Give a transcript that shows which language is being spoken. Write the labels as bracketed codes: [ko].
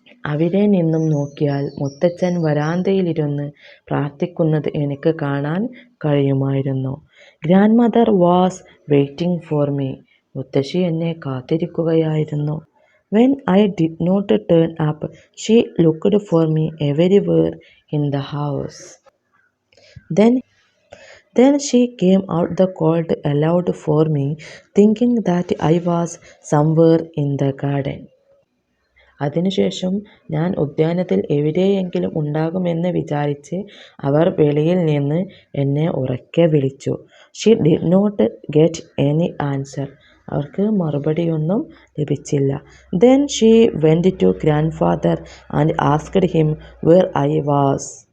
[ml] അവിടെ നിന്നും നോക്കിയാൽ മുത്തച്ഛൻ വരാന്തയിലിരുന്ന് പ്രാർത്ഥിക്കുന്നത് എനിക്ക് കാണാൻ കഴിയുമായിരുന്നു. [en] Grandmother was waiting for me. [ml] മുത്തശ്ശി എന്നെ കാത്തിരിക്കുകയായിരുന്നു. [en] When I did not turn up she looked for me everywhere in the house. Then she came out the called aloud for me, thinking that I was somewhere in the garden. [ml] അതിനുശേഷം ഞാൻ ഉദ്യാനത്തിൽ എവിടെയെങ്കിലും ഉണ്ടാകുമെന്ന് വിചാരിച്ച് അവർ വെളിയിൽ നിന്ന് എന്നെ ഉറക്കെ വിളിച്ചു. [en] She did not get any answer. [ml] അവർക്ക് മറുപടിയൊന്നും ലഭിച്ചില്ല. [en] Then she went to grandfather and asked him where I was.